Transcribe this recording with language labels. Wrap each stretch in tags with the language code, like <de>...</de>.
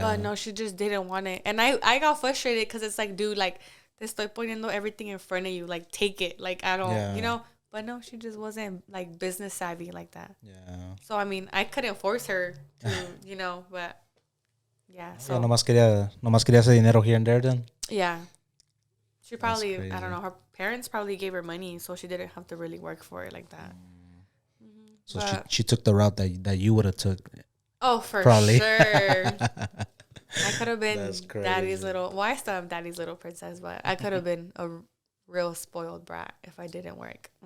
<en>But no, she just didn't want it. And I got frustrated because it's like, dude, like,</en> <es>te estoy poniendo</es> <en>everything in front of you. Like, take it. Like, I don't, But no, she just wasn't like business savvy like that. Yeah. So, I mean, I couldn't force her to, but yeah. So,</en> <es>Nomás quería ese dinero</es> <en>here and there then. yeah. She probably, I don't know, her parents probably gave her money, so she didn't have to really work for it like that. So she took the route that you would have took. Oh, for probably. sure. I could have been daddy's little, well, I still have daddy's little princess, but I could have been a real spoiled brat if I didn't work.</en>